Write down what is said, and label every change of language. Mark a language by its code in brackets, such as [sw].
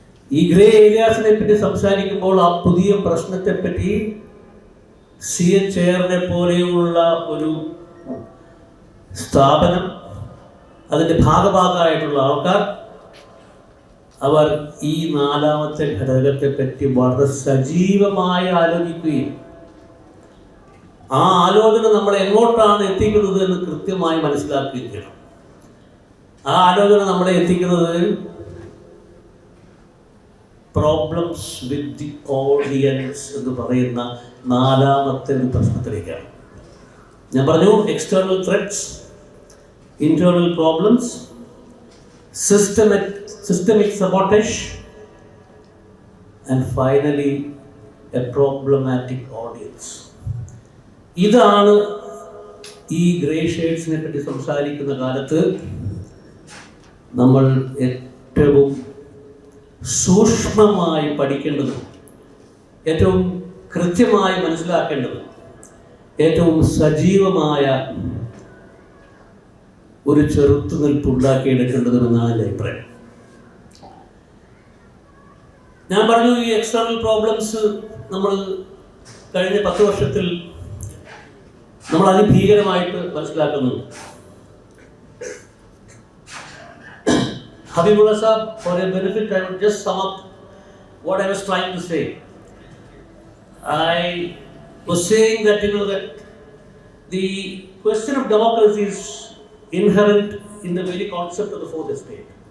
[ml] ഈ ഗ്രേ ഏരിയാസിനെ പറ്റി സംസാരിക്കുമ്പോൾ ആ പുതിയ പ്രശ്നത്തെപ്പറ്റി CHR പോലെയുള്ള ഒരു സ്ഥാപനം, അതിൻ്റെ ഭാഗഭാഗമായിട്ടുള്ള ആൾക്കാർ, അവർ ഈ 4ാമത്തെ ഘടകത്തെ പറ്റി വളരെ സജീവമായി ആലോചിക്കുകയും ആ ആലോചന നമ്മളെ എങ്ങോട്ടാണ് എത്തിക്കുന്നത് എന്ന് കൃത്യമായി മനസ്സിലാക്കുകയും ചെയ്യണം. ആ ആലോചന നമ്മളെ എത്തിക്കുന്നത് പ്രോബ്ലംസ് വിത്ത് ദി ഓഡിയൻസ് എന്ന് പറയുന്ന 4ാമത്തെ ഒരു പ്രശ്നത്തിലേക്കാണ്. ഞാൻ പറഞ്ഞു [en] External threats, internal problems, systemic sabotage, and finally a problematic audience. [ml] ഇതാണ് ഈ ഗ്രേ ഷെയ്ഡ്സിനെ പറ്റി സംസാരിക്കുന്ന കാലത്ത് നമ്മൾ ഏറ്റവും സൂക്ഷ്മമായി പഠിക്കേണ്ടതും ഏറ്റവും കൃത്യമായി മനസ്സിലാക്കേണ്ടതും ഏറ്റവും സജീവമായ ഒരു ചെറുത്തുനിൽപ്പ് ഉണ്ടാക്കിയെടുക്കേണ്ടതെന്നാണ് എൻ്റെ അഭിപ്രായം. ഞാൻ പറഞ്ഞു ഈ എക്സ്റ്റേണൽ പ്രോബ്ലംസ് നമ്മൾ കഴിഞ്ഞ 10 വർഷത്തിൽ നമ്മൾ അതിഭീകരമായിട്ട് മനസ്സിലാക്കുന്നുണ്ട്. [en] Habibullah Sahab, for a benefit, I will just sum up what I was trying to say. I was saying that that the question of democracy is inherent in the very concept of the 4th estate.